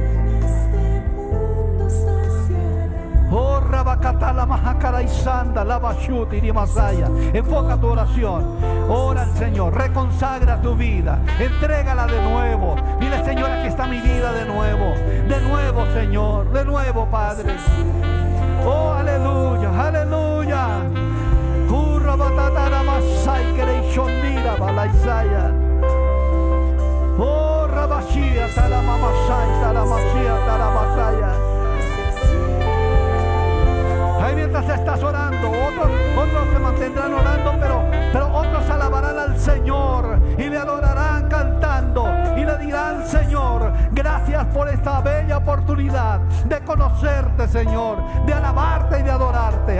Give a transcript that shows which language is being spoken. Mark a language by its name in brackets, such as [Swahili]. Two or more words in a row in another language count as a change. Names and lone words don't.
[Spanish] Oh, Rabacatala Mahacara y Sanda, Lavashuti y Masaya. Enfoca tu oración. Ora al Señor, reconsagra tu vida, entrégala de nuevo. Dile, Señor, aquí está mi vida de nuevo, Señor, de nuevo, Padre. Oh, aleluya, aleluya. Rabatatara Masai Kereishondira Balaisaya. Oh, Rabashia Talamamasai, Talamasia, Talamasaya. Ahí mientras estás orando, otros se mantendrán orando, pero otros alabarán al Señor y le adorarán cantando y le dirán, Señor, gracias por esta bella oportunidad de conocerte, Señor, de alabarte y de adorarte.